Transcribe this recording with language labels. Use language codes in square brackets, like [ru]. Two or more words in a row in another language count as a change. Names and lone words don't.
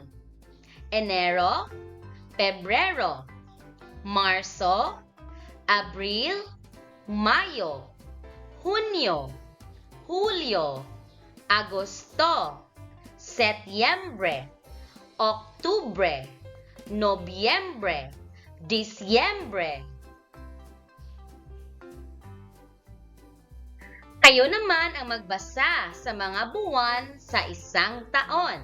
[tl] Enero, Pebrero, Marso, Abril, Mayo, Junio, Julio, Agosto, Setyembre, Oktubre, Nobyembre, Disyembre. Kayo naman ang magbasa sa mga buwan sa isang taon.